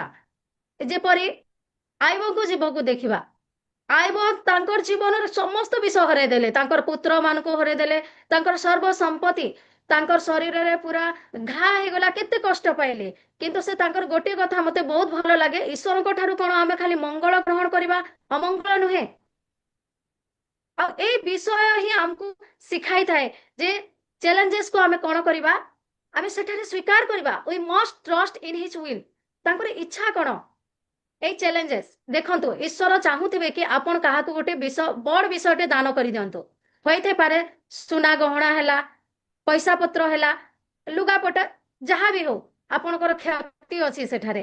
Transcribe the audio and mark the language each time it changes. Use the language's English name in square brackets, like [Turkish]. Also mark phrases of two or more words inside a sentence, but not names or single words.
[Odia] ଯେପରି ଆଇବକୁ ଜୀବକୁ ଦେଖିବା, ଆଇବ ତାଙ୍କର ଜୀବନରେ ସମସ୍ତ ବିଷୟ ହରେଇ ଦେଲେ, ତାଙ୍କର ପୁତ୍ର ମାନଙ୍କୁ ହରେଇ ଦେଲେ, ତାଙ୍କର ସର୍ବ ସମ୍ପତ୍ତି ତାଙ୍କର ଶରୀରରେ ପୁରା ଘା ହେଇଗଲା, କେତେ କଷ୍ଟ ପାଇଲେ, କିନ୍ତୁ ସେ ତାଙ୍କର ଗୋଟିଏ କଥା ମତେ ବହୁତ ଭଲ ଲାଗେ, ଈଶ୍ୱରଙ୍କ ଠାରୁ କଣ ଆମେ ଖାଲି ମଙ୍ଗଳ ଗ୍ରହଣ କରିବା, ଅମଙ୍ଗଳ ନୁହେଁ। ଆଉ ଏଇ ବିଷୟ ହିଁ ଆମକୁ ଶିଖାଇଥାଏ ଯେ ଚ୍ୟାଲେଞ୍ଜେସ୍ କୁ ଆମେ କଣ କରିବା, ଆମେ ସେଠାରେ ସ୍ୱୀକାର କରିବା। [English] we must trust in his will, [Odia] ତାଙ୍କର ଇଚ୍ଛା କଣ। এই ଚ୍ୟାଲେଞ୍ଜେସ୍ ଦେଖନ୍ତୁ, ଈଶ୍ୱର ଚାହୁଁଥିବେ କି ଆପଣ କାହାକୁ ଗୋଟେ ବିଷୟ ବଡ ବିଷୟଟେ ଦାନ କରିଦିଅନ୍ତୁ। ହୋଇଥାଇପାରେ ସୁନା ଗହଣା ହେଲା, ପଇସା ପତ୍ର ହେଲା, ଲୁଗାପଟା, ଯାହା ବି ହଉ ଆପଣଙ୍କର କ୍ଷତି ଅଛି ସେଠାରେ।